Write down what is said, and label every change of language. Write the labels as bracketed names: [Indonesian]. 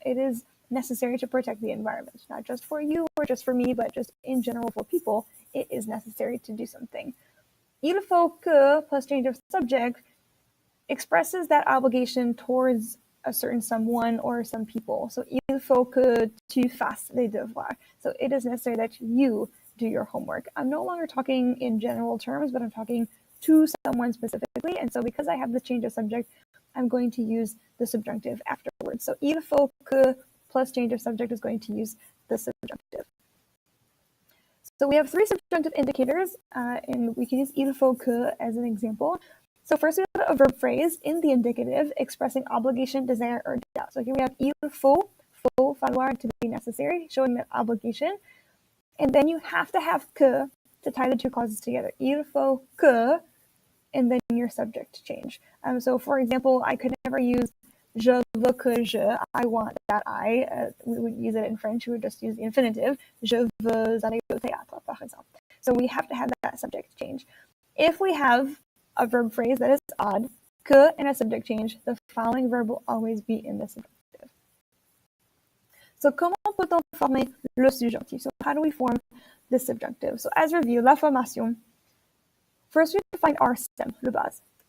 [English] It is necessary to protect the environment, not just for you or just for me, but just in general for people, it is necessary to do something. [French] Il faut que [English] plus change of subject expresses that obligation towards a certain someone or some people. [French] So il faut que tu fasses les devoirs. [English] So it is necessary that you do your homework. I'm no longer talking in general terms, but I'm talking to someone specifically. And so because I have the change of subject, I'm going to use the subjunctive afterwards. So [French] il faut que [English] plus change of subject is going to use the subjunctive. So we have 3 subjunctive indicators, and we can use [French] il faut que [English] as an example. So first we have a verb phrase in the indicative expressing obligation, desire, or doubt. So here we have [French] il faut, [English] falloir, to be necessary, showing that obligation. And then you have to have que to tie the 2 clauses together. [French] Il faut que, [English] and then your subject change. So for example, I could never use [French] je veux que je, [English] I want that I. We would use it in French, we would just use the infinitive. [French] Je veux aller au théâtre, par exemple. [English] So we have to have that subject change. If we have a verb phrase that is odd, que and a subject change, the following verb will always be in the subjunctive. So [French] comment peut-on former le subjonctif? [English] So how do we form the subjunctive? So as review, [French] la formation. [English] First we have to find our stem, le base.